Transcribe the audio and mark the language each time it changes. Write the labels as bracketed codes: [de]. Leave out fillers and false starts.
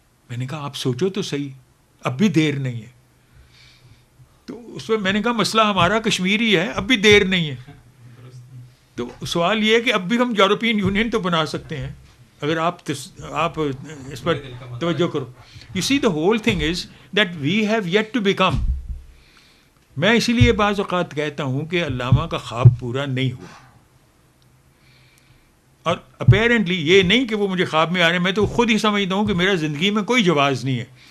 [ur] میں نے کہا آپ سوچو تو صحیح, اب بھی دیر نہیں ہے. تو اس میں میں نے کہا مسئلہ ہمارا کشمیر ہی ہے, اب بھی دیر نہیں ہے. تو سوال یہ ہے کہ اب بھی ہم یورپین یونین تو بنا سکتے ہیں اگر آپ اس پر توجہ کرو. [en] You see the whole thing is that we have yet to become. [ur] میں اسی لیے بعض اوقات کہتا ہوں کہ علامہ کا خواب پورا نہیں ہوا, اور اپیرنٹلی یہ نہیں کہ وہ مجھے خواب میں آ رہے ہیں, میں تو خود ہی سمجھتا ہوں کہ میرا زندگی میں کوئی جواز نہیں ہے.